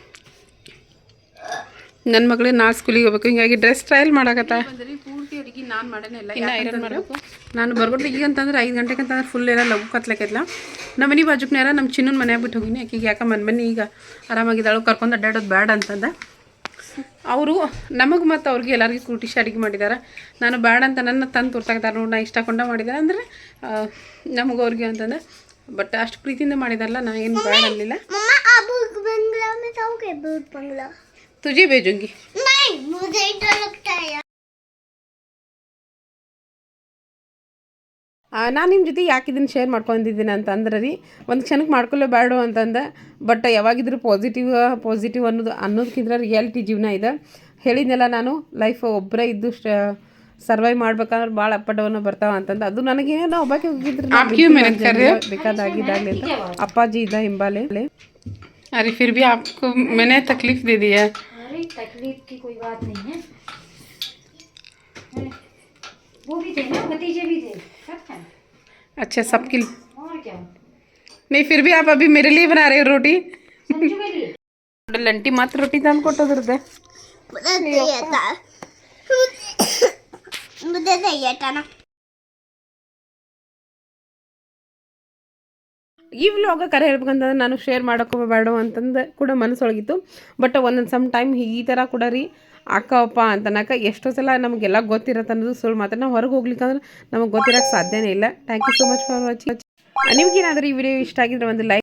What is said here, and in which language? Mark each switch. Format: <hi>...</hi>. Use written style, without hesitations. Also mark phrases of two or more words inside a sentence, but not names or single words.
<kn>ನನ್ನ ಮಗಳಿಗೆ ನಾಳೆ ಸ್ಕೂಲಿಗೆ ಹೋಗ್ಬೇಕು ಹಿಂಗಾಗಿ ಡ್ರೆಸ್ ಟ್ರಯಲ್ ಮಾಡಕತ್ತ ಪೂರ್ತಿ ಅಡುಗೆ ನಾನು ಮಾಡೇನೇ ಇಲ್ಲ ಇನ್ನು ಐರನ್ ಮಾಡಬೇಕು ನಾನು ಬರ್ಬೋದು ಈಗ ಅಂತಂದ್ರೆ 5 ಗಂಟೆಗೆ ಅಂತಂದ್ರೆ ಫುಲ್ ಎಲ್ಲ ಲಘು ಕತ್ಲಕ್ಕೆಲ್ಲ ನಮ್ಮ ಮನೆ ಬಾಜುಕ್ನಾರ ನಮ್ಮ ಚಿನ್ನನ ಮನ್ಯಾಗ ಬಿಟ್ಟು ಹೋಗಿನಿ ಆಕೆಗೆ ಯಾಕೆ ಮನೆ ಈಗ ಆರಾಮಾಗಿದ್ದಾಳು ಕರ್ಕೊಂಡು ಅಡ್ಡಾಡೋದು ಬೇಡ ಅಂತಂದ ಅವರು ನಮಗೆ ಮತ್ತು ಅವ್ರಿಗೆ ಎಲ್ಲರಿಗೂ ಕೂಟಿಸಿ ಅಡುಗೆ ಮಾಡಿದ್ದಾರೆ ನಾನು ಬೇಡ ಅಂತ ನನ್ನ ತಂದು ತೋರ್ಸಾಕ್ತಾರೆ ನೋಡಿ ನಾ ಇಷ್ಟಕೊಂಡ ಮಾಡಿದ್ದಾರೆ ಅಂದರೆ ನಮಗೆ ಅವ್ರಿಗೆ ಅಂತಂದ್ರೆ ಬಟ್ ಅಷ್ಟು ಪ್ರೀತಿಯಿಂದ ಮಾಡಿದಾರಲ್ಲ ನಾ ಏನು ಬೇಡ ಅನ್ನಲಿಲ್ಲ</kn> <hi>मम्मा आप भूत बंगला में जाओगे भूत बंगला तुझे भेजूंगी नहीं मुझे डर लगता है</hi> <kn>ನಾನು ನಿಮ್ಮ ಜೊತೆ ಯಾಕೆ ಇದನ್ನು ಶೇರ್ ಮಾಡ್ಕೊಂಡಿದ್ದೀನಿ ಅಂತಂದ್ರೆ ರೀ ಒಂದು ಕ್ಷಣಕ್ಕೆ ಮಾಡ್ಕೊಳ್ಳೇಬೇಡ ಅಂತಂದೆ ಬಟ್ ಯಾವಾಗಿದ್ರೂ ಪಾಸಿಟಿವ್ ಅನ್ನೋದಕ್ಕಿಂತ ರಿಯಾಲಿಟಿ ಜೀವನ ಇದೆ ಹೇಳಿದ್ನಲ್ಲ ನಾನು ಲೈಫ್ ಒಬ್ಬರೇ ಇದ್ದು ಸರ್ವೈವ್ ಮಾಡ್ಬೇಕಂದ್ರೆ ಭಾಳ</kn> <en>up down</en> <kn>ಬರ್ತಾವ ಅಂತಂದು ಅದು ನನಗೇನೋ ಒಬ್ಬಾಕೆ ಹೋಗಿದ್ರೆ ಬೇಕಾದಾಗಿದ್ದಾಗಲಿ ಅಂತ ಅಪ್ಪಾಜಿ ಇದ್ದ ಹಿಂಬಾಲೆ</kn> <hi>अरे फिर भी आपको मैंने तकलीफ दे दी है अरे तकलीफ की कोई बात नहीं है वो भी थे ना भतीजे भी थे सब थे अच्छा सबके और क्या नहीं फिर भी आप अभी मेरे लिए बना रहे हो रोटी संजू के लिए</hi> <kn>ಲಂಟಿ ಮಾತ್ರ ರೊಟ್ಟಿ ತಂದು ಕೊಟ್ಟೋದ್ರದ್ದೆ</kn> <hi>मुझे चाहिए था मुझे चाहिए था ना</hi> <kn>ಈ ವ್ಲಾಗ ಕರೆ ಹೇಳ್ಬೇಕಂತಂದ್ರೆ ನಾನು ಶೇರ್ ಮಾಡೋಕೋಬೇಡ ಅಂತಂದು ಕೂಡ ಮನಸ್ಸೊಳಗಿತ್ತು ಬಟ್ ಒಂದೊಂದು</kn> <en>some time</en> <kn>ಈ ಥರ ಕೂಡ ರೀ ಅಕ್ಕಪ್ಪ ಅಂತನಕ ಎಷ್ಟೋ ಸಲ ನಮಗೆಲ್ಲ ಗೊತ್ತಿರತ್ತೆ ಅನ್ನೋದು ಸುಳ್ಳು ಮಾತ್ರ ನಾವು ಹೊರಗೆ ಹೋಗ್ಲಿಕ್ಕೆ ಅಂದ್ರೆ ನಮಗೆ ಗೊತ್ತಿರೋಕ್ಕೆ ಸಾಧ್ಯನೇ ಇಲ್ಲ</kn> <en>thank you so much for watching</en> <kn>ನಿಮ್ಗೇನಾದರೂ ಈ ವಿಡಿಯೋ ಇಷ್ಟ ಆಗಿದ್ರೆ ಒಂದು ಲೈಕ್</kn>